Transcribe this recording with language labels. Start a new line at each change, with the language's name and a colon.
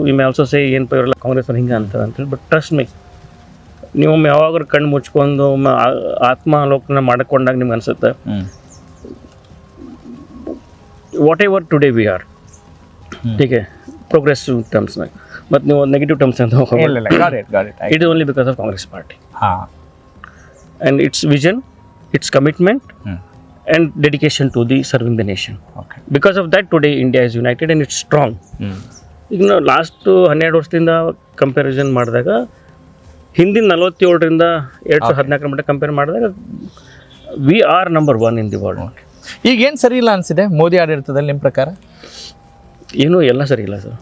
English: you may also say
Kannada: ಏನಪ್ಪ ಇವರೆಲ್ಲ ಕಾಂಗ್ರೆಸ್ ಅವ್ರು ಹಿಂಗೆ ಅಂತಾರೆ ಅಂತೇಳಿ.
English: but trust me,
Kannada: ನೀವು ಯಾವಾಗಾದ್ರೂ ಕಣ್ಣು ಮುಚ್ಕೊಂಡು ಆತ್ಮಾವಲೋಕನ ಮಾಡ್ಕೊಂಡಾಗ ನಿಮ್ಗೆ ಅನ್ಸುತ್ತೆ
English: whatever today we are,
Kannada: ಟೀಕೆ ಪ್ರೋಗ್ರೆಸಿವ್ ಟರ್ಮ್ಸ್ನಾಗ. ಮತ್ತು ನೀವು
English: Negative terms ಅಂತ it is only because of Congress party and its vision, its commitment and dedication to the serving the nation. Okay. Because of that today India is united and it's strong.
Kannada: ಈಗ ನಾವು last 12 ವರ್ಷದಿಂದ comparison ಮಾಡಿದಾಗ, ಹಿಂದಿನ 47ರಿಂದ 2014 ಮಟ್ಟ compare ಮಾಡಿದಾಗ
English: We are number 1 in the world.
Kannada: ಈಗ ಏನು ಸರಿ ಇಲ್ಲ ಅನಿಸಿದೆ ಮೋದಿ ಆಡಳಿತದಲ್ಲಿ ನಿಮ್ಮ ಪ್ರಕಾರ? ಏನೂ ಎಲ್ಲ ಸರಿ ಇಲ್ಲ ಸರ್.